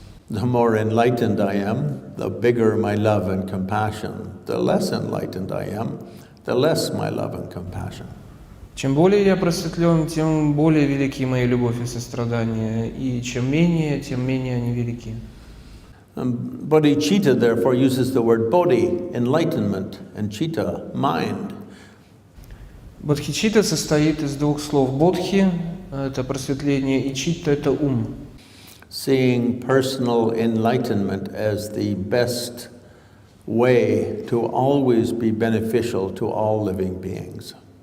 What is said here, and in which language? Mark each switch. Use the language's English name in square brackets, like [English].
[English] The more enlightened I am, the bigger my love and compassion. The less enlightened I am, the less my love and compassion. [Russian] Чем более я просветлен, тем более велики мои любовь и сострадание, и чем менее, тем менее они велики. [English] Bodhicitta therefore uses the word bodhi, enlightenment, and chitta, mind. [Russian] Бодхичитта состоит из двух слов: бодхи – это просветление, и читта – это ум. [English] Seeing personal enlightenment as the best way to always be beneficial to all living beings.